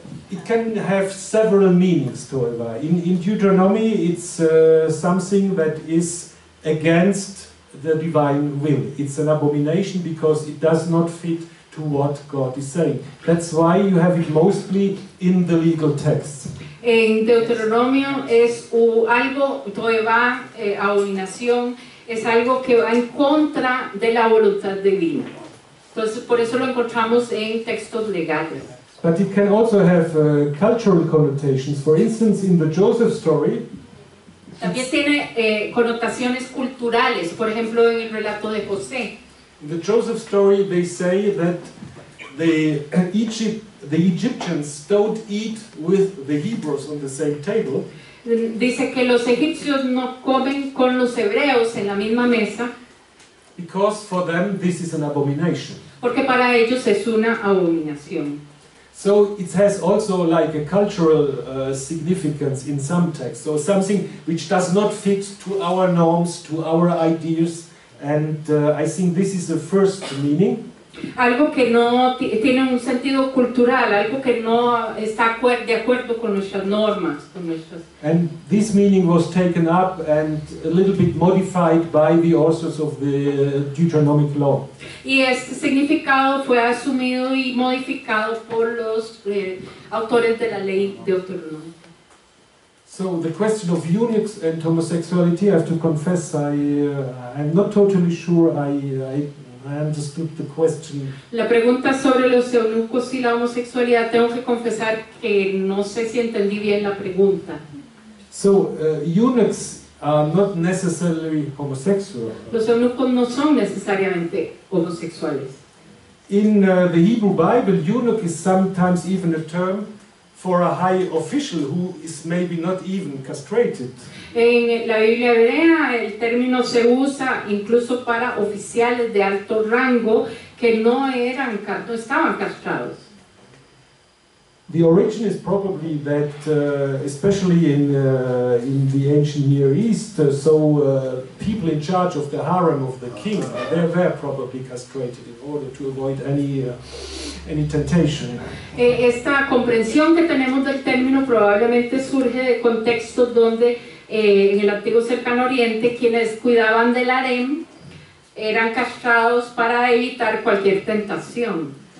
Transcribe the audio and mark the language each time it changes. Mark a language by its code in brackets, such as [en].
[en] It can have several meanings, toeva. In Deuteronomy, it's something that is against the divine will. It's an abomination because it does not fit to what God is saying. That's why you have it mostly in the legal texts. [es] En Deuteronomio es algo, toeva, abominación, es algo que va en contra de la voluntad divina. Entonces, por eso lo encontramos en textos legales. [en] But it can also have cultural connotations. For instance, in the Joseph story, [es] también tiene connotaciones culturales, por ejemplo, en el relato de José. [en] In the Joseph story, they say that the Egyptians don't eat with the Hebrews on the same table. [es] Dice que los egipcios no comen con los hebreos en la misma mesa. [en] Because for them this is an abomination. [es] Porque para ellos es una abominación. [en] So it has also like a cultural significance in some texts, so something which does not fit to our norms, to our ideas, and I think this is the first meaning. [es] Algo que no tiene un sentido cultural, algo que no está de acuerdo con nuestras normas, con nuestras... [en] And this meaning was taken up and a little bit modified by the authors of the Deuteronomic law. [es] Y este significado fue asumido y modificado por los autores de la ley deuteronómica. [en] So the question of eunuchs and homosexuality, I have to confess, I'm not totally sure I understood the question. [es] La pregunta sobre los eunucos y la homosexualidad, tengo que confesar que no sé si entendí bien la pregunta. [en] So eunuchs are not necessarily homosexual. [es] Los eunucos no son necesariamente homosexuales. [en] In the Hebrew Bible, eunuch is sometimes even a term for a high official who is maybe not even castrated. [es] En la Biblia hebrea el término se usa incluso para oficiales de alto rango que no estaban castrados. [en] The origin is probably that, especially in the ancient Near East, people in charge of the harem of the king, they were probably castrated in order to avoid any temptation. [es] Esta comprensión que tenemos del término probablemente surge de contextos donde en el antiguo cercano Oriente quienes cuidaban del harem eran castrados para evitar cualquier tentación.